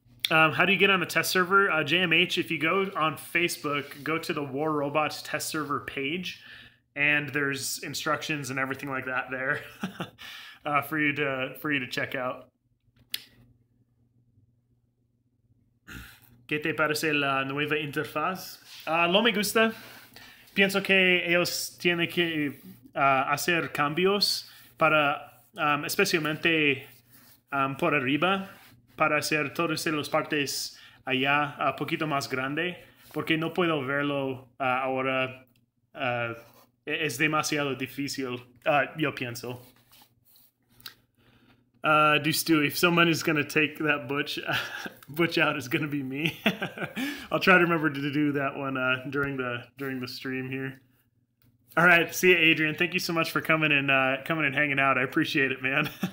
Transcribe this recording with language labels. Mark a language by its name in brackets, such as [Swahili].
[English] How do you get on the test server? JMH, if you go on Facebook, go to the War Robots test server page, and there's instructions and everything like that there for you to check out. [Spanish] ¿Qué te parece la nueva interfaz? No me gusta. Pienso que ellos tienen que hacer cambios para, especialmente por arriba, para hacer todas las partes allá un poquito más grande, porque no puedo verlo ahora. Es demasiado difícil, yo pienso. [English] Do Stewie, if someone is going to take that Butch out, it's going to be me. I'll try to remember to do that one during the stream here. All right, see you, Adrian. Thank you so much for coming and hanging out. I appreciate it, man.